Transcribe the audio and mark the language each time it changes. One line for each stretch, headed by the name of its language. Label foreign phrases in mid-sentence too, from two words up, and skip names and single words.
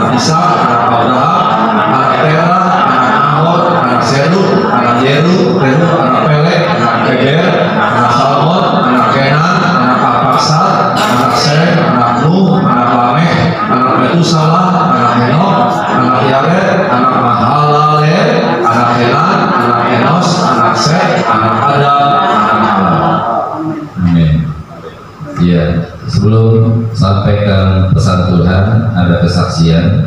Indonesian: Ishak, anak Abraham, anak Tera, anak Nahor, anak Serug, anak Yeru, anak Peleg, anak Keber, anak Salmon, anak Kenan, anak Arpaksad, anak Sem, anak Nuh, anak Lameh, anak Metusalah, anak Henok, anak Yared, anak Mahalalel, anak Henan, anak Enos, anak Set, anak Adam, anak Allah. Amin. Ya, sebelum sampaikan pesan Tuhan, ada kesaksian.